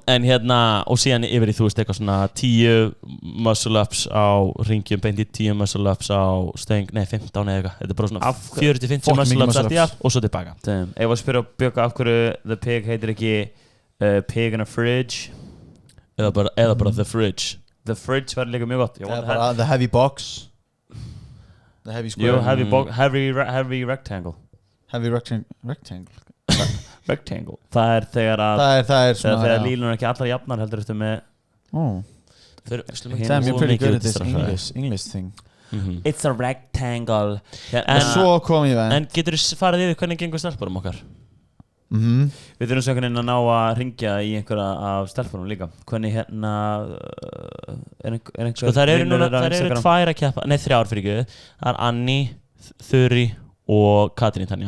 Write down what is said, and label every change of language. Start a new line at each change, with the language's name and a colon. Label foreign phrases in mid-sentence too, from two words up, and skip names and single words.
Icelandic: En hérna, og síðan yfir í þú veist eitthvað svona 10
English: muscle ups
Icelandic: á ringjum, beint í 10
English: muscle ups
Icelandic: á stöng, nei 15 eða eitthvað. Þetta er bara svona 40-50
English: muscle ups
Icelandic: allt í allt og svo tilbaka. Ég var að spyrja Bjögga af hverju The Pig heitir ekki Pig in a Fridge. Eða bara The Fridge. The Fridge var líka mjög gott. Eða bara
English: The Heavy Box. The Heavy Square. Jú, Heavy Rectangle. Heavy Rectangle. Rectangle.
Icelandic: Það er þegar að það er svona þegar línunar ekki allar jafnar heldur eftir með
English: Damn, you're pretty good at this English thing. It's a rectangle.
Icelandic: En svo kom ég En getur þú farið yfir hvernig gengur stelpurum okkar? Við þurfum svo einhvern veginn að ná að ringja í einhverja af stelpunum líka. Hvernig hérna einhver Sko þær eru 2 að keppa, nei 3 fyrir ekki. Það Annie, Þuri og Katrín Tanja.